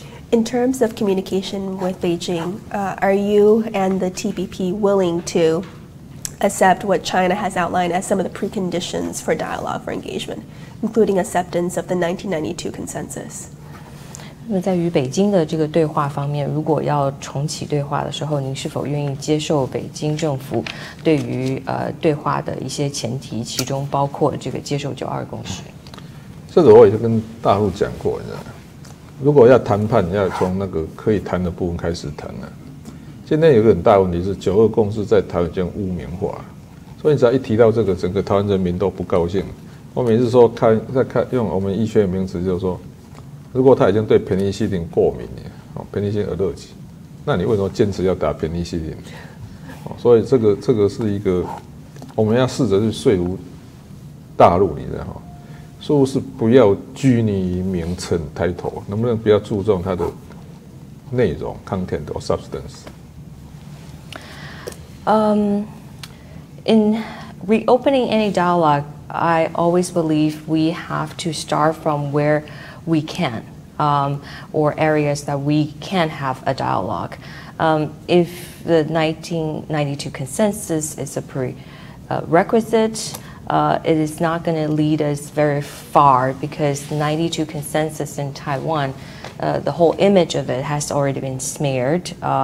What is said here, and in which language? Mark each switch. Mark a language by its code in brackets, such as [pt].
[en] In terms of communication with Beijing, are you and the TPP willing to accept what China has outlined as some of the preconditions for dialogue for engagement, including acceptance of the 1992 consensus? [zh] 那么在与北京的这个对话方面，如果要重启对话的时候，您是否愿意接受北京政府对于对话的一些前提，其中包括这个接受9·2共识？这个我也跟大陆讲过，你知道吗？如果要谈判，要从那个可以谈的部分开始谈了。今天有一个很大的问题是9·2共识在台湾已经污名化，所以只要一提到这个，整个台湾人民都不高兴。我每次说用我们医学的名词，就是说，如果他已经对偏尼西林过敏了，偏尼西林allergy，那你为什么坚持要打偏尼西林？所以这个是一个我们要试着去说服大陆，你知道吗？是不是不要拘泥于名称 title， 能不能比较注重它的内容 content or substance？ [en] In reopening any dialogue, I always believe we have to start from where we can, or areas that we can have a dialogue. If the 1992 consensus is a prerequisite, it is not going to lead us very far because the 92 consensus in Taiwan, the whole image of it has already been smeared.